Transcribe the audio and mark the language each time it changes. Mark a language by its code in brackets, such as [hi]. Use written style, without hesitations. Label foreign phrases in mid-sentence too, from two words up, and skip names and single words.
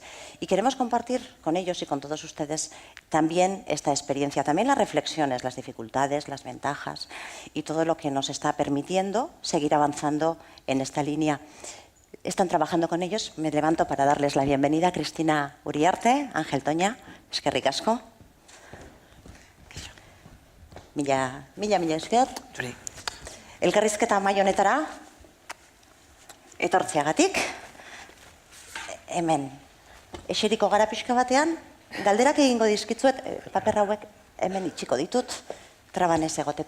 [es] Y queremos compartir con ellos y con todos ustedes también esta experiencia, también las reflexiones, las dificultades, las ventajas y todo lo que nos está permitiendo seguir avanzando en esta línea. Están trabajando con ellos. Me levanto para darles la bienvenida a Cristina Uriarte, Ángel Toña, [eu] eskerrik asko. Mila esker. Elkarrizketa mahai honetara etortzeagatik. Hemen eseriko gara pixka batean, galderak egingo dizkitzuet, paper hauek hemen itxiko ditut, traban ez egoteko.